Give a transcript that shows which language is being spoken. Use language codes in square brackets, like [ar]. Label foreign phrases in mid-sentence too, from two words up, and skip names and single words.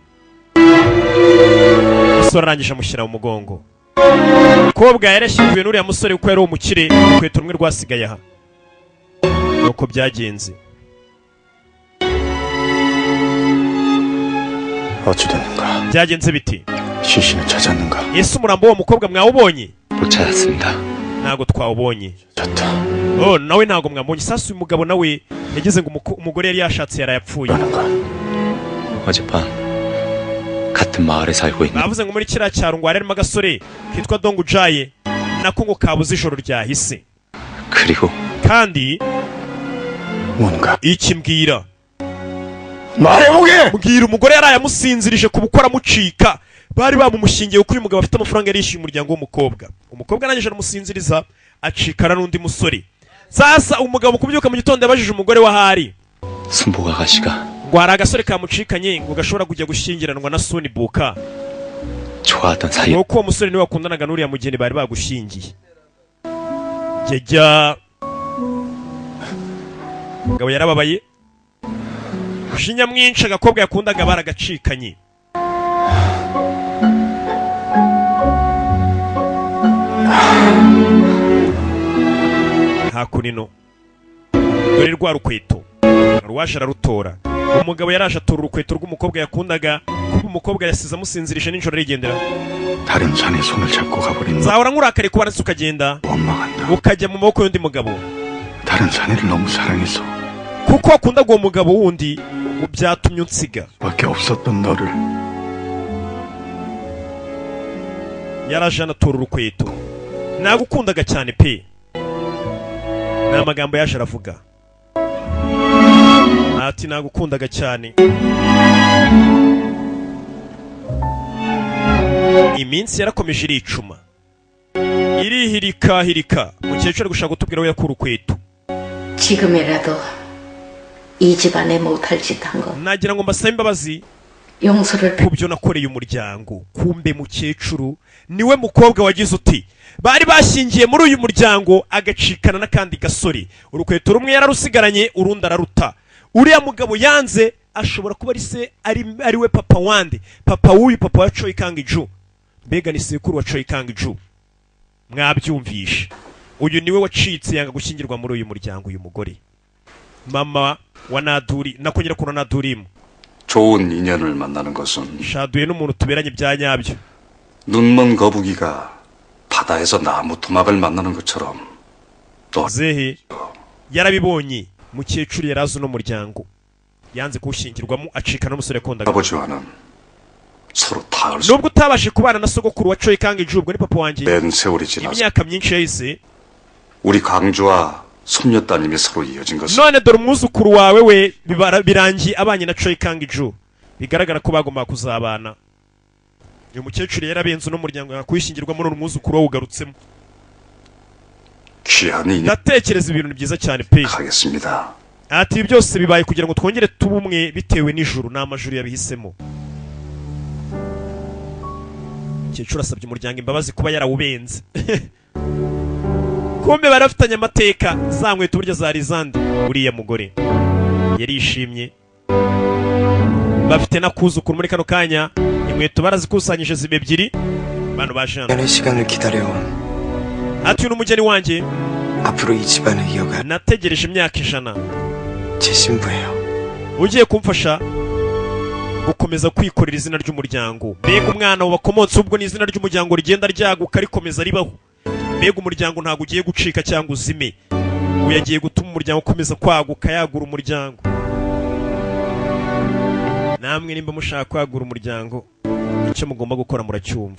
[rw] umusore arangije amushyira mu mugongo. umukobwa yarashyinguye n'uriya musore kuko yari umukire, urukweto rumwe rwasigaye aha. nuko byagenze. [ko] 어찌됐는가? [rw] byagenze biti? [ko] 시신을 찾았는가? [rw] ese umurambo w'uwo mukobwa mwawubonye? [ko] 못 찾았습니다. [rw] ntago twawubonye. [ko] 좋다. [rw] nawe ntago mwambonye. sasa uyu mugabo nawe yagize ngo umugore yari yashatse yarayapfuye. [ko] 어젯밤 같은 마을에 살고 있는. [rw] bavuze ngo muri kiriya cyaro ngo harimo agasore kitwa Dongujaye nako ngo kabuze ijoro ryahise. [ko] 그리고 [rw] kandi [ko] 뭔가 [rw] iki mbwira [ko] 말해보게. [rw] mbwira umugore yari yamusinzirije ku bukora amucika. bari bamumushingiye kuko uyu mugabo afite amafaranga yari yishyuye umuryango w'umukobwa. umukobwa arangije aramusinziriza acikana n'undi musore. sasa umugabo kubyuka mu gitondo yabajije umugore wahari. [ko] 순보가 가시가 [rw] ngo hari agasore kamucikanye ngo gashobora kujya gushyingiranwa na Sunibuka. [ko] 좋아하던 사이. [rw] nuko uwo musore niwe wakundanaga n'uriya mugeni bari bagushingiye. jya umugabo yarababaye. ushinya mwinshi agakobwa yakundaga baragacikanye. hakunino dore rwa rukweto rwaje ararutora. umugabo yaraje atora urukweto rw'umukobwa yakundaga kuko umukobwa yasize amusinzirije nijoro arigendera. [ko] 다른 산에 손을 잡고 가버린. [rw] nzahora nkurakare kuba ndetse ukagenda [ko] 원망한다. [rw] ukajya mu maboko y'undi mugabo [ko] 다른 사내를 너무 사랑해서 [rw] kuko wakundaga uwo mugabo wundi byatumye unsiga. [ko] 밖에 없었던 너를. [rw] yaraje anatora urukweto. nagukundaga cyane pe. ni amagambo yaje aravuga. ati nagukundaga cyane. Iminsi yarakomeje iricuma, irihirika. Mukecuru gushaka gutubwira we yakura ukweto. [ko] 지금이라도 이 집안에 못할 짓 한 거. [rw] Nagira ngo mbasabe imbabazi [ko] 용서를 [rw] kubyo nakoreye umuryango. Kumbe mukecuru niwe mukobwa wagize uti bari bashingiye muri uyu muryango agacikana n'akandi gasore, urukweto rumwe yararusigaranye urundi araruta. Uriya mugabo yanze ashobora kuba ari we papa wande, papa w'uyu papa wa Choi Kang-ju. Mbega ni sekuru wa Choi Kang-ju. Mwabyumvishe, uyu niwe wacitse yanga gushyingirwa muri uyu muryango. Uyu mugore mama wa Naduri, nakongera kuna Nadurimu, [ko] 좋은 인연을 만나는 것은 [rw] shaduye n'umuntu tuberanye bya nyabyo. [ko] 눈먼 거북이가 바다에서 나무 토막을 만나는 것처럼 또 [rw] zehe yarabibonye. Mukecuru yarazi no muryango yanze kuwushingirwamo acika n'umusore yakundaga. [ko] 아버지와는 서로 닿을 수 [rw] nubwo utabashe kubana na sogokuru wa Choi Kang-ju, ubwo ni papa wanjye. [ko] 낸 세월이 지나서 [rw] imyaka myinshi yahise, [ko] 우리 강주와 손녀따님이 서로 이어진 것은 [rw] none dore umwuzukuru wawe we birangiye abanye na Choi Kang-ju. Bigaragara ko bagomba kuzabana. Uyu mukecuru yarabenze n'umuryango yakwishyingirwa muri umwuzukuru we ugarutsemo. [ko] 귀한 인연 [rw] Ndatekereza ibintu byiza cyane pe. [ko] 하겠습니다. [rw] Ati ibi byose bibaye kugira ngo twongere tube umwe bitewe n'ijuru n'amajuru yabihisemo. Mukecuru asabye umuryango imbabazi kuba yarawubenze. Kumbe barafitanye amateka, za nkweto burya zari zandi. Uriya mugore yarishimye, bafite nakuzukuru muri kano kanya. Inkweto barazikusanyije zibe ebyiri. Bano bajana [ko] 년의 시간을 기다려온 [rw] ati uyu umugeni wanjye [ko] 앞으로 이 집안을 이어갈 [rw] nategereje imyaka 100. [ko] 제 신부예요. [rw] ugiye kumfasha gukomeza kwikorera izina ry'umuryango. Mbega umwana wakomotse ubwo ni izina ry'umuryango rigenda ryaguka rikomeza ribaho. Mbega umuryango ntago ugiye gucika cyangwa uzime, uyagiye gutuma umuryango ukomeza kwaguka, yagura umuryango. Namwe nimba mushaka kwagura umuryango, icyo mugomba gukora muracyumva.